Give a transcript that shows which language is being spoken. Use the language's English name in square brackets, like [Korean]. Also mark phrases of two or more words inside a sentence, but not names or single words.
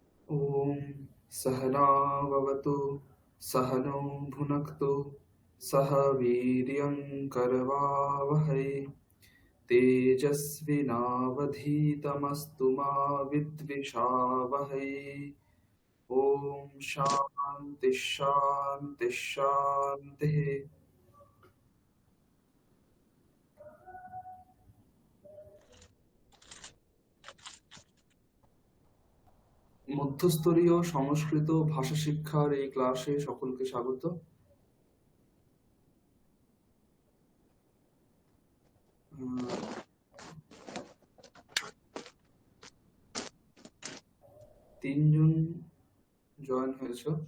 [Sanskrit] ॐ सहना भवतु सहनौ भुनक्तु सह वीर्यं करवावहै तेजस्विनावधीतमस्तु मा विद्विषावहै। ॐ शान्ति शान्ति शान्तिः। [Bangla] মধ্যস্তরীয় সংস্কৃত ভাষা শিক্ষার এই ক্লাসে সকলকে স্বাগত। 3 জন জয়েন হয়েছে।